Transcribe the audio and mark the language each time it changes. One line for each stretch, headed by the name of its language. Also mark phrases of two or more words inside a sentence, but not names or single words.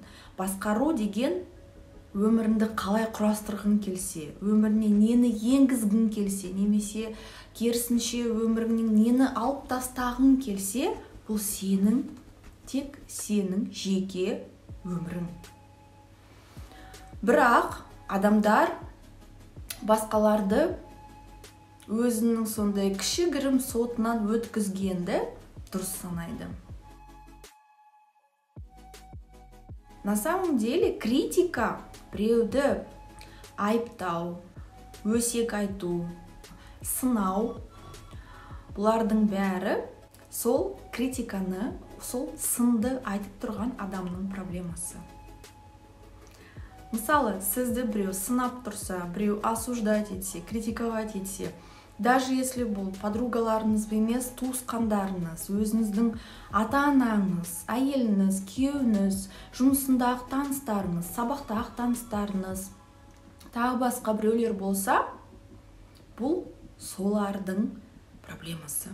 Kazakh: Басқару деген өміріңді қалай құрастырғың келсе, өміріне нені енгізгің келсе, немесе керісінше өміріңнен нені алып тастағың келсе, бұл сенің, тек сенің жеке өмірің. Бірақ адамдар басқаларды өзінің сондай кішігірім сотынан өткізгенді дұрыс санайды.
Russian: На самом деле
Kazakh: критика біреуді айыптау, өсек айту, сынау, бұлардың бәрі сол критиканы, сол сынды айтып тұрған адамның проблемасы. Мысалы, сізді біреу сынап тұрса, біреу осуждать етсе, критиковать етсе,
Russian: даже если
Kazakh: бұл подругаларыңыз емес, туысқандарыңыз, өзіңіздің ата-анаңыз, әйеліңіз, күйеуіңіз, жұмысындағы таныстарыңыз, сабақтағы таныстарыңыз, тағы басқа біреулер болса, бұл солардың проблемасы.